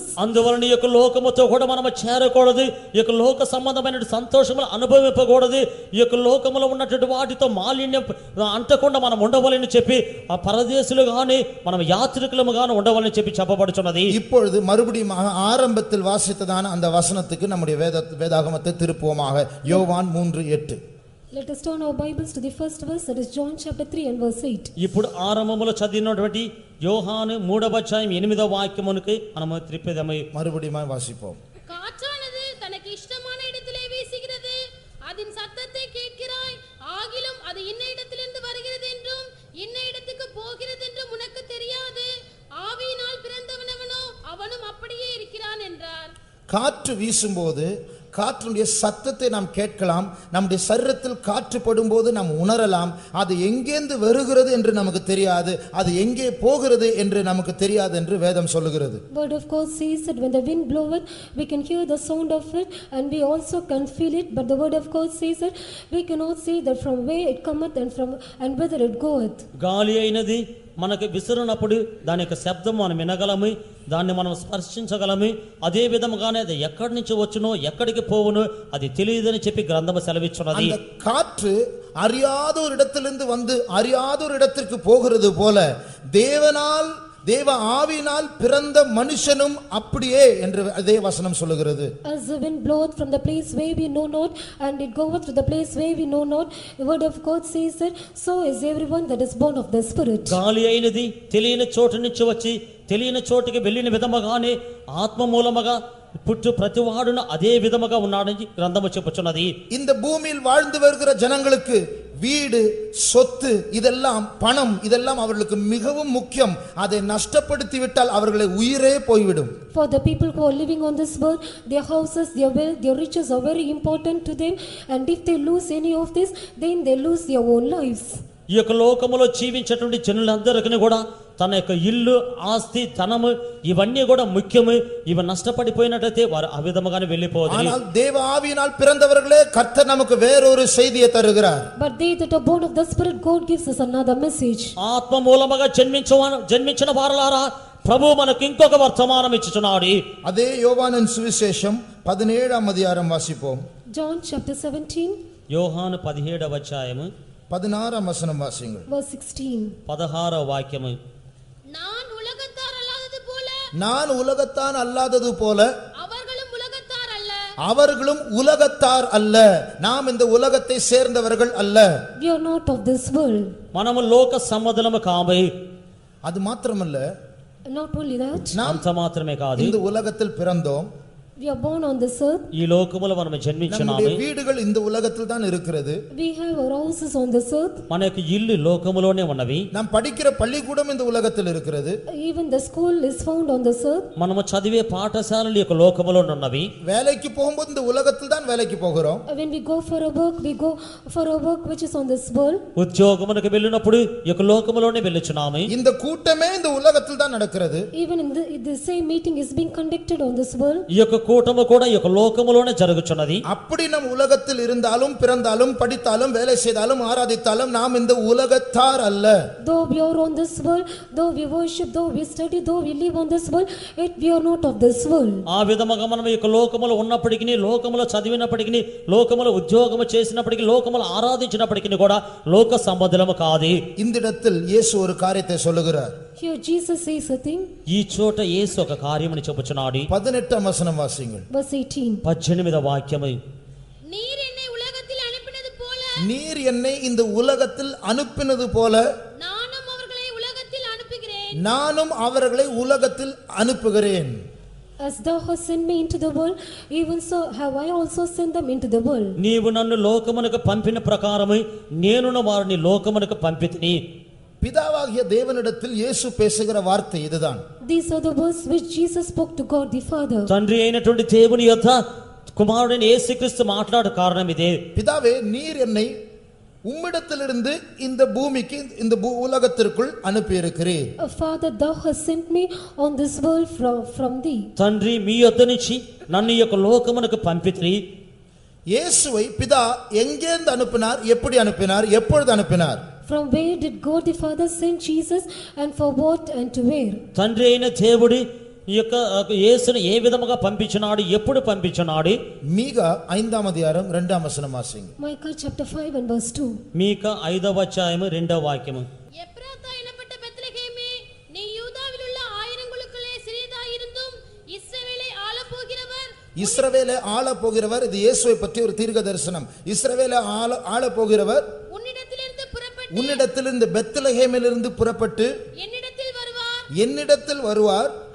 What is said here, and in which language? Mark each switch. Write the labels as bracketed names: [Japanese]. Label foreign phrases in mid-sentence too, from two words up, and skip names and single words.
[Telugu] అందువలన ఈ యొక్క లోకముతో కూడా మనము చేరకూడదు, ఈ యొక్క లోక సంబంధమైన సంతోషములు అనుభవింపకూడదు, ఈ యొక్క లోకములో ఉన్నటువంటి వాటితో మాలిన్యం అంటకుండా మనం ఉండవాలని చెప్పి ఆ పరదేశులు గాని మనం యాత్రికులము గాని ఉండవాలని చెప్పి చెప్పబడుచున్నది. [Tamil] இப்பொழுது மறுபடியும் ஆரம்பத்தில் வாசித்ததான அந்த வசனத்துக்கு நம்முடைய வேதாகமத்தை திருப்புவோமாக. யோவான் 3:8. [English] Let us turn our Bibles to the first verse, that is John chapter 3 and verse 8. [Telugu] ఇప్పుడు ఆరంభములో చదివినటువంటి యోహాను 3వ అధ్యాయం 8వ వాక్యమునకు మనము త్రిప్పేదము. [Tamil] மறுபடியும் வாசிப்போம். காற்றானது தனக்கு இஷ்டமான இடத்திலே வீசுகிறது, அதன் சத்தத்தை கேட்கிறாய், ஆகிலும் அது இன்ன இடத்திலிருந்து வருகிறது என்றும் இன்ன இடத்துக்கு போகிறது என்றும் உனக்கு தெரியாது. ஆவியினால் பிறந்தவனவனோ அவனும் அப்படியே இருக்கிறான் என்றார். காற்று வீசும்போது காற்றுடைய சத்தத்தை நாம் கேட்கலாம், நம்முடைய சரீரத்தில் காற்று படும்போது நாம் உணரலாம். அது எங்கேந்து வருகிறது என்று நமக்கு தெரியாது, அது எங்கே போகிறது என்று நமக்கு தெரியாது என்று வேதம் சொல்லுகிறது. [English] Word of God says that when the wind bloweth, we can hear the sound of it and we also can feel it, but the word of God says that we cannot see that from where it cometh and whither it goeth. [Telugu] గాలి అయినది మనకు విసురునప్పుడు దాని యొక్క శబ్దం మనం వినగలము, దాన్ని మనం స్పర్శించగలము. అదే విధముగానే అది ఎక్కడి నుంచి వచ్చునో ఎక్కడికి పోవునో అది తెలియదని చెప్పి గ్రంథము సెలవిస్తున్నది. [Tamil] அந்த காற்று அறியாத ஒரு இடத்திலிருந்து வந்து அறியாத ஒரு இடத்திற்கு போகிறது போல தேவ ஆவியினால் பிறந்த மனுஷனும் அப்படியே என்று அதே வசனம் சொல்லுகிறது. [English] As the wind bloweth from the place where we know not and it goeth to the place where we know not, the word of God says that so is everyone that is born of the Spirit. [Telugu] గాలి అయినది తెలియని చోటు నుంచి వచ్చి తెలియని చోటుకి వెళ్ళిన విధముగానే ఆత్మ మూలముగా పుట్టు ప్రతివాడును అదే విధముగా ఉన్నాడని గ్రంథము చెప్పుచున్నది. [Tamil] இந்த பூமியில் வாழ்ந்து வருகிற ஜனங்களுக்கு வீடு, சொத்து, இதெல்லாம் பணம், இதெல்லாம் அவர்களுக்கு மிகவும் முக்கியம். அதை நஷ்டப்படுத்தி விட்டால் அவர்களை உயிரே போய்விடும். [English] For the people who are living on this world, their houses, their wealth, their riches are very important to them, and if they lose any of this, then they lose their own lives. [Telugu] ఈ యొక్క లోకములో జీవించేటువంటి జనులందరికీ కూడా తన యొక్క ఇల్లు, ఆస్తి, ధనము ఇవన్నీ కూడా ముఖ్యము. ఇవి నష్టపడిపోయినట్లయితే వారు ఆ విధముగానే వెళ్ళిపోవాలి. [Tamil] ஆனால் தேவ ஆவியினால் பிறந்தவர்களே கர்த்தர் நமக்கு வேறொரு செய்தியை தருகிறார். [English] But they that are born of the Spirit, God gives us another message. [Telugu] ఆత్మ మూలముగా జన్మించిన వారలారా ప్రభు మనకు ఇంకొక వర్తమానం ఇచ్చుచున్నాడు. [Tamil] அதே யோவானின் சுவிசேஷம் 17ஆம் அதிகாரம் வாசிப்போம். [English] John chapter 17 [Telugu] యోహాను 17వ అధ్యాయము [Tamil] 16ஆம் வசனம் வாசிங்கள். [English] verse 16. [Telugu] 16వ వాక్యము. [Tamil] நான் உலகத்தார் அல்லாதது போல நான் உலகத்தான் அல்லாதது போல அவர்களும் உலகத்தார் அல்ல. அவர்களும் உலகத்தார் அல்ல. நாம் இந்த உலகத்தை சேர்ந்தவர்கள் அல்ல. [English] We are not of this world. [Telugu] మనము లోక సంబంధులము కాము. [Tamil] அது మాత్రమல்ல, [English] Not only that, [Tamil] நாம் [Telugu] అంత మాత్రమే కాదు, [Tamil] இந்த உலகத்தில் பிறந்தோம். [English] we are born on this earth. [Telugu] ఈ లోకములో మనము జన్మించున్నాము. [Tamil] நம்முடைய வீடுகள் இந்த உலகத்தில் தான் இருக்கிறது. [English] We have our houses on this earth. [Telugu] మన యొక్క ఇల్లు లోకములోనే ఉన్నవి. [Tamil] நாம் படிக்கிற பள்ளிக்கூடம் இந்த உலகத்தில் இருக்கிறது. [English] Even the school is found on this earth. [Telugu] మనము చదివే పాఠశాలలు యొక్క లోకములోనే ఉన్నవి. [Tamil] வேலைக்கு போகும்போது இந்த உலகத்தில் தான் வேலைக்கு போகிறோம். [English] When we go for a work, we go for a work which is on this world. [Telugu] ఉద్యోగమునకు వెళ్ళినప్పుడు ఈ యొక్క లోకములోనే వెళ్ళుచున్నాము. [Tamil] இந்த கூட்டமே இந்த உலகத்தில் தான் நடக்கிறது. [English] Even in the same meeting is being conducted on this world. [Telugu] ఈ యొక్క కూటము కూడా ఈ యొక్క లోకములోనే జరుగుచున్నది. [Tamil] அப்படி நம் உலகத்தில் இருந்தாலும் பிறந்தாலும் படித்தாலும் வேலை செய்தாலும் ஆராதித்தாலும் நாம் இந்த உலகத்தார் அல்ல. [English] Though we are on this world, though we worship, though we study, though we live on this world, yet we are not of this world. [Telugu] ఆ విధముగా మనం ఈ యొక్క లోకములో ఉన్నప్పటికీ, లోకములో చదివినప్పటికీ, లోకములో ఉద్యోగము చేసినప్పటికీ, లోకములో ఆరాధించినప్పటికీ కూడా లోక సంబంధులము కాదు. [Tamil] இந்த இடத்தில் இயேசு ஒரு காரியத்தை சொல்லுகிறார். [English] Here Jesus says a thing. [Telugu] ఈ చోట యేసు ఒక కార్యముని చెప్పుచున్నాడు. [Tamil] 18ஆம் வசனம் வாசிங்கள். [English] Verse 18. [Telugu] 18వ వాక్యము. [Tamil] நீர் என்னை உலகத்தில் அனுப்பினது போல நீர் என்னை இந்த உலகத்தில் அனுப்பினது போல நானும் அவர்களை உலகத்தில் அனுப்புகிறேன். நானும் அவர்களை உலகத்தில் அனுப்புகிறேன். [English] As thou hast sent me into the world, even so have I also sent them into the world. [Telugu] నీవు నన్ను లోకమునకు పంపిన ప్రకారము నేనును వారిని లోకమునకు పంపితిని. [Tamil] பிதாவாகிய தேவனிடத்தில் இயேசு பேசுகிற வார்த்தை இதுதான். [English] These are the words which Jesus spoke to God the Father. [Telugu] తండ్రి అయినటువంటి దేవుని యొద్ద కుమారుడైన యేసుక్రీస్తు మాట్లాడే కారణం ఇదే. [Tamil] பிதாவே, நீர் என்னை உம்மிடத்திலிருந்து இந்த பூமிக்கு இந்த உலகத்திற்குள் அனுப்பி இருக்கிறீர். [English] Father, thou hast sent me on this world from thee. [Telugu] తండ్రి మీ యొద్ద నుంచి నన్ను ఈ యొక్క లోకమునకు పంపితిని. [Tamil] இயேசுவை பிதா எங்கேருந்து அனுப்பினார், எப்படி அனுப்பினார், எப்பொழுது அனுப்பினார்? [English] From where did God the Father send Jesus, and for what and to where? [Telugu] తండ్రి అయిన దేవుడు ఈ యొక్క యేసును ఏ విధముగా పంపించినాడు, ఎప్పుడు పంపించినాడు? [Tamil] மீகா 5ஆம் அதிகாரம் 2ஆம் வசனம் வாசிங்க. [English] Micah chapter 5 and verse 2. [Telugu] మీకా 5వ అధ్యాయము 2వ వాక్యము. [Tamil] எப்ராத்தா எனப்பட்ட பெத்லகேமே, நீ யூதாவில் உள்ள ஆயிரங்களுக்குள்ளே சிறியதாயிருந்தும் இஸ்ரவேலை ஆளப்போகிறவர் இஸ்ரவேலை ஆள போகிறவர். இது இயேசுவை பற்றி ஒரு தீர்க்க தரிசனம். இஸ்ரவேலை ஆள போகிறவர் உன்னிடத்திலிருந்து பெத்லகேமிலிருந்து புறப்பட்டு என்னிடத்தில் வருவார்.